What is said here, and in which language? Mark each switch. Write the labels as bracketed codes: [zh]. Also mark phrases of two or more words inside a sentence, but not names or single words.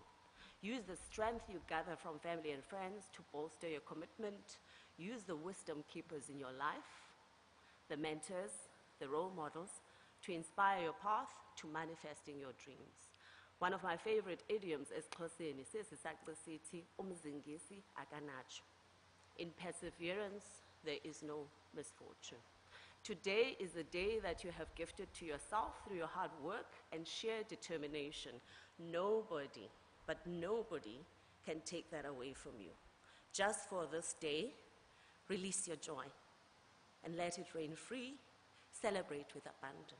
[en] Use the strength you gather from family and friends to bolster your commitment. Use the wisdom keepers in your life, the mentors, the role models, to inspire your path to manifesting your dreams. One of my favorite idioms is [xh] Xhoseni, sisithi umzingisi akanacho. [en] In perseverance, there is no misfortune. Today is the day that you have gifted to yourself through your hard work and sheer determination. Nobody, but nobody, can take that away from you. Just for this day, release your joy and let it rain free. Celebrate with abandon.